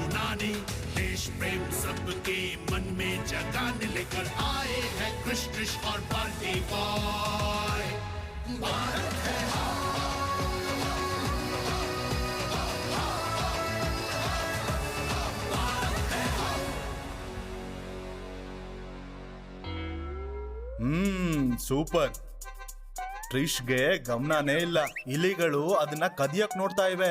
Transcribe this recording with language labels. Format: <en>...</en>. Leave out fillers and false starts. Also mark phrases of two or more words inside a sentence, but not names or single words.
<hi>कहानी, देश प्रेम सबके मन में जगाने लेकर आए हैं कृष और बंटी बॉय। भारत है</hi> <kn>ಸೂಪರ್. ಟ್ರಿಶ್ಗೆ ಗಮನನೇ ಇಲ್ಲ. ಇಲಿಗಳು ಅದನ್ನ ಕದಿಯಕ್ ನೋಡ್ತಾ ಇವೆ.</kn>